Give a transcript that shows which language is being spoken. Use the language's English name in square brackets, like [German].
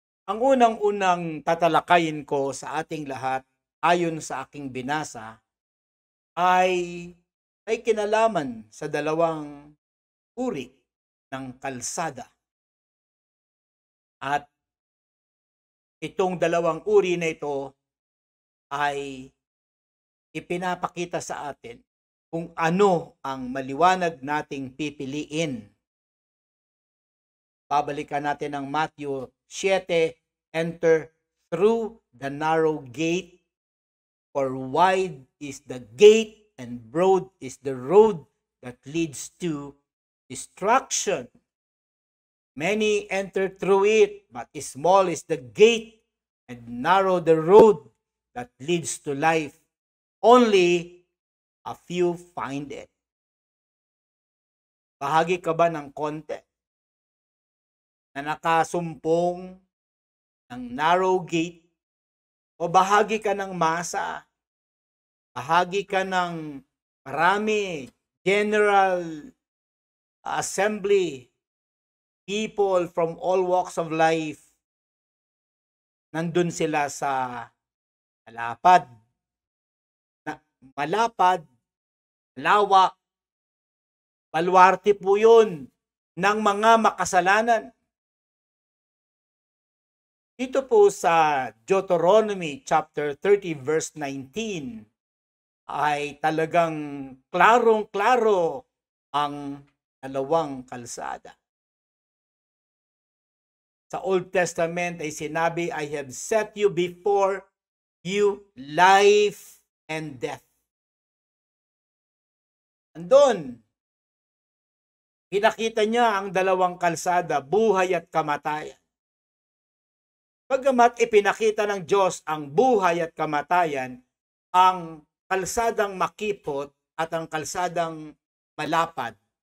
[Filipino] Ang unang-unang tatalakayin ko sa ating lahat, ayon sa aking binasa, ay kinalaman sa dalawang uri ng kalsada. At itong dalawang uri na ito ay ipinapakita sa atin kung ano ang maliwanag nating pipiliin. Babalikan natin ang [English] Matthew 7, enter through the narrow gate, for wide is the gate and broad is the road that leads to destruction. Many enter through it, but small is the gate and narrow the road that leads to life. Only a few find it. [Filipino] Bahagi ka ba ng konti na nakasumpong ng narrow gate? O bahagi ka ng masa? Bahagi ka ng marami, [English] general assembly, people from all walks of life? [Filipino] Nandun sila sa malapad, lawak, baluarte po yun ng mga makasalanan. Dito po sa Deuteronomy chapter 30 verse 19 ay talagang klarong-klaro ang dalawang kalsada. Sa Old Testament ay sinabi, [English] I have set you before you life and death. [Filipino] Andun, pinakita niya ang dalawang kalsada, buhay at kamatayan. Bagamat ipinakita ng Diyos ang buhay at kamatayan, ang kalsadang makipot at ang kalsadang malapad.